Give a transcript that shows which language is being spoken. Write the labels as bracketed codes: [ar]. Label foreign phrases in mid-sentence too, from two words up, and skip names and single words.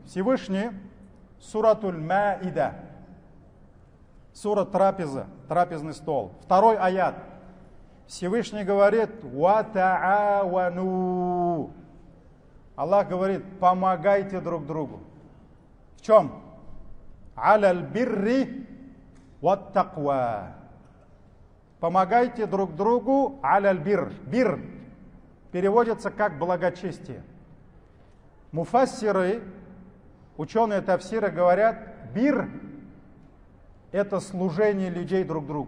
[ru] Всевышний, суратуль Маида, сура трапеза, трапезный стол, 2 аят. Всевышний говорит: [ar] «وتعاونوا». [ru] Аллах говорит: помогайте друг другу. В чем? [ar] «على البر والتقوى». [ru] Помогайте друг другу, [ar] على البر. [ru] Бир переводится как благочестие. Муфассиры, ученые тафсира говорят, бир – это служение людей друг другу.